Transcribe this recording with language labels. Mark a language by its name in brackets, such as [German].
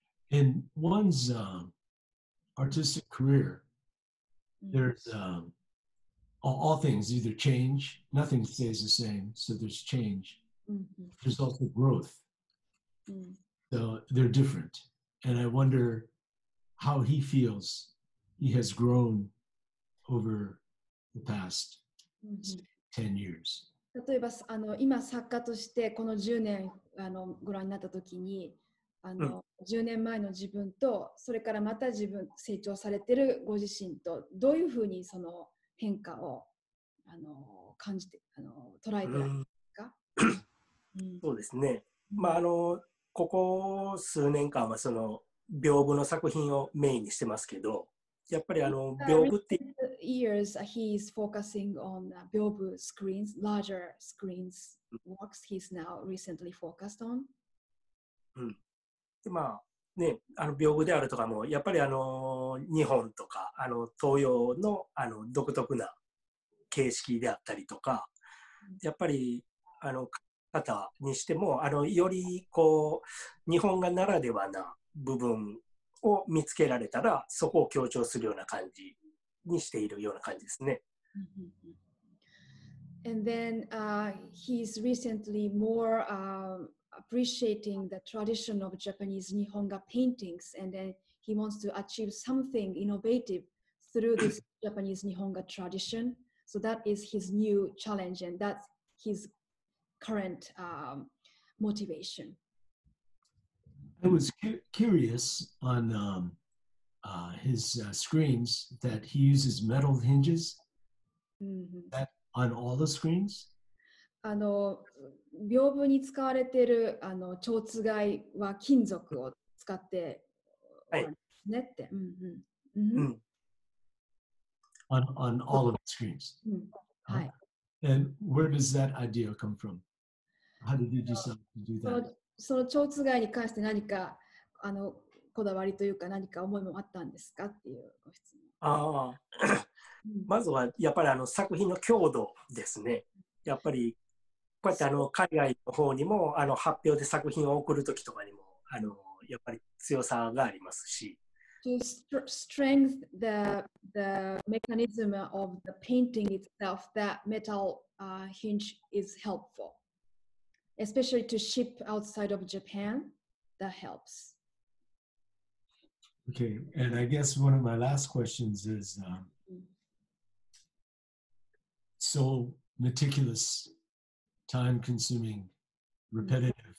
[English] In one's artistic career, there's all things either change, nothing stays the same, so there's change. There's also growth. So they're different. And I wonder how he feels he has grown over the past 10 years. [Japanese] 例えば今作家としてこの10年ご覧になった時に10年前の自分とそれからまた自分成長されてるご自身とどういうふうにその変化を感じて捉えてらっしゃるんですか？そうですね。まあここ数年間はその屏風の作品をメインにしてますけど、やっぱり屏風って [English] years he is focusing on Byobu screens, larger screens works he's now recently focused on. [Japanese] でまあね、屏風であるとかもやっぱり日本とか東洋の独特な形式であったりとか、やっぱり方にしてもよりこう日本画ならではな部分を見つけられたらそこを強調するような感じにしているような感じですね。 [English] And then he's recently more appreciating the tradition of Japanese Nihonga paintings, and then he wants to achieve something innovative through this Japanese Nihonga tradition. So that is his new challenge, and that's his current motivation. I was curious on his screens that he uses metal hinges うんうん that on all the screens. [Japanese] 屏風に使われている蝶番は金属を使ってはいおられますねって。うんうんうん [English] on all of the screens. うんはい。 And where does that idea come from? How did you decide to do that? [Japanese] その蝶番に関して何かこだわりというか何か思いもあったんですかっていうご質問。ああ、うんまずはやっぱり作品の強度ですね。やっぱりこうやって海外の方にも発表で作品を送るときとかにもやっぱり強さがありますし。 [English] To strengthen the mechanism of the painting itself, that metal hinge is helpful, especially to ship outside of Japan. That helps. Okay, and I guess one of my last questions is so meticulous, time-consuming, repetitive,